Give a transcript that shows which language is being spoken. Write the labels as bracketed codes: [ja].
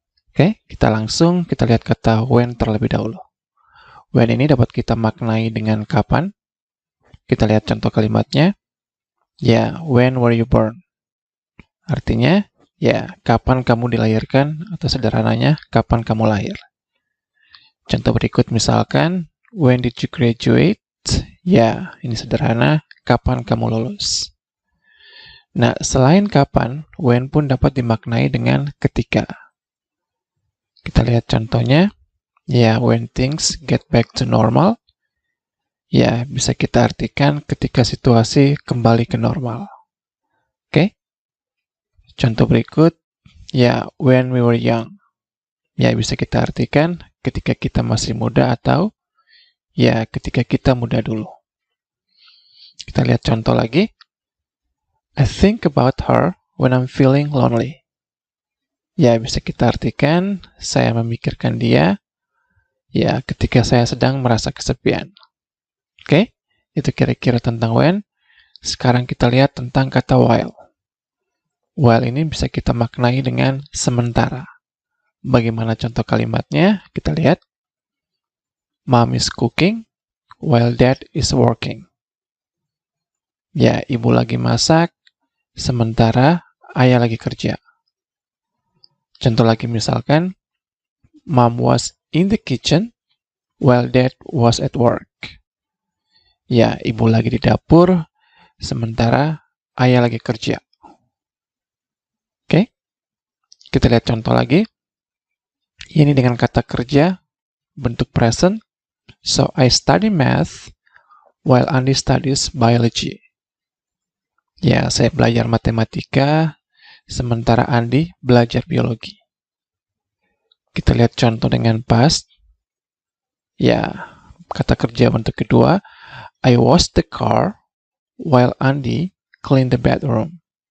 [id] Oke, kita lihat kata when terlebih dahulu. When ini dapat kita maknai dengan kapan. Kita lihat contoh kalimatnya. Ya, [en] when were you born? [id] Artinya, ya, kapan kamu dilahirkan, atau sederhananya, kapan kamu lahir. Contoh berikut misalkan, [en] when did you graduate? [id] Ya, ini sederhana, kapan kamu lulus. Nah, selain kapan, when pun dapat dimaknai dengan ketika. Kita lihat contohnya. Ya, [en] when things get back to normal. [id] Ya, bisa kita artikan ketika situasi kembali ke normal. Oke? Contoh berikut. Ya, [en] when we were young. [id] Ya, bisa kita artikan ketika kita masih muda atau ya ketika kita muda dulu. Kita lihat contoh lagi. [en] I think about her when I'm feeling lonely. [id] Ya, bisa kita artikan saya memikirkan dia ya ketika saya sedang merasa kesepian. Oke, itu kira-kira tentang when. Sekarang kita lihat tentang kata while. While ini bisa kita maknai dengan sementara. Bagaimana contoh kalimatnya? Kita lihat. [en] Mom is cooking while dad is working. [id] Ya, ibu lagi masak, sementara ayah lagi kerja. Contoh lagi misalkan, [en] Mom was in the kitchen while dad was at work. [id] Ya, ibu lagi di dapur, sementara ayah lagi kerja. Oke, kita lihat contoh lagi. Ini dengan kata kerja, bentuk present. [en] So, I study math while Andi studies biology. [id] Ya, saya belajar matematika, sementara Andi belajar biologi. Kita lihat contoh dengan past. Ya, kata kerja bentuk kedua. [en] I wash the car while Andi clean the bedroom.